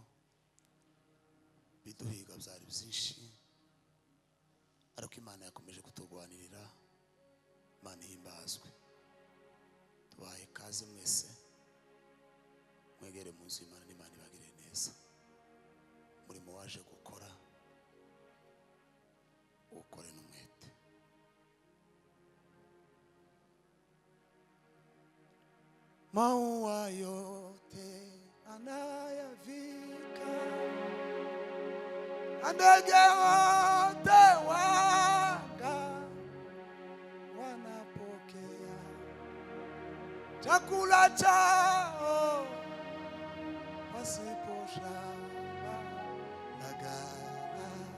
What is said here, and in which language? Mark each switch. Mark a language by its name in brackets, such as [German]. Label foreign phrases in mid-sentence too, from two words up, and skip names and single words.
[Kinyarwanda] Biduhiga byari byinshi, ariko Imana yakomeje kutugwanirira. Imana ihimbazwe. Tubaye kaze mwese, mwegere mu nzu y'Imana n'Imana ibagire neza. Murimo waje gukora, ukore n'umwete. [Swahili] Maua yote anayavika, ndege wote wanga wanapokea chakula chao pasipo shaka na ghala.